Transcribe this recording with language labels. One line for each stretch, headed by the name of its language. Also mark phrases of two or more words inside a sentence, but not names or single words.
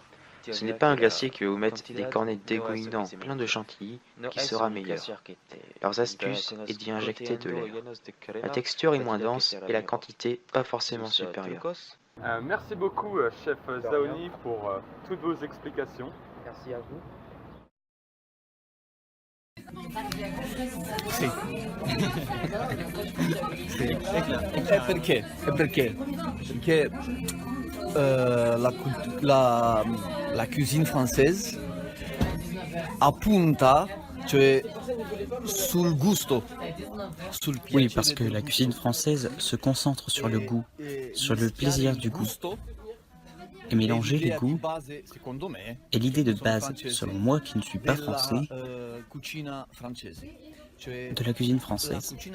French: Ce n'est pas un glacier qui va vous mettre des cornets dégoulinants pleins de chantilly qui sera meilleur. Leurs astuces est d'y injecter de l'air. La texture est moins dense et la quantité pas forcément supérieure. Merci beaucoup, chef Zaoni, pour toutes vos explications. Merci à vous.
Italian: Sì. Sì. E perché? Perché
French: la cuisine française
Italian: appunta, cioè sul gusto.
French: Oui, parce que la cuisine française se concentre sur le goût, sur le plaisir du goût. Et mélanger les goûts est l'idée de base, selon moi qui ne suis pas français, de la cuisine française.